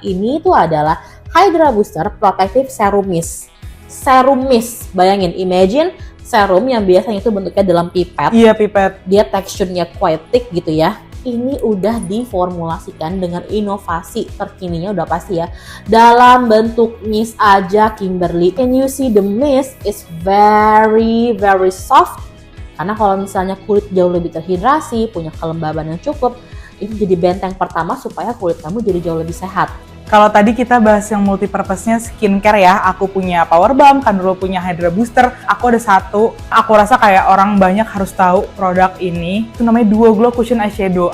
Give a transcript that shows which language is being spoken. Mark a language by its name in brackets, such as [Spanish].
[Indonesian] Ini tuh adalah Hydra Booster Protective Serum Mist. Serum mist, bayangin, imagine serum yang biasanya itu bentuknya dalam pipet. Iya, pipet. Dia teksturnya [English] quite thick [Indonesian] gitu ya. Ini udah diformulasikan dengan inovasi terkininya udah pasti ya. Dalam bentuk mist aja Kimberly. [English] Can you see the mist is very soft. [Indonesian] Karena kalau misalnya kulit jauh lebih terhidrasi, punya kelembaban yang cukup, ini jadi benteng pertama supaya kulit kamu jadi jauh lebih sehat. Kalau tadi kita bahas yang multi-purpose-nya skincare ya, aku punya Power Balm, kan dulu punya Hydra Booster, aku ada satu, aku rasa kayak orang banyak harus tahu produk ini, itu namanya Duo Glow Cushion Eyeshadow.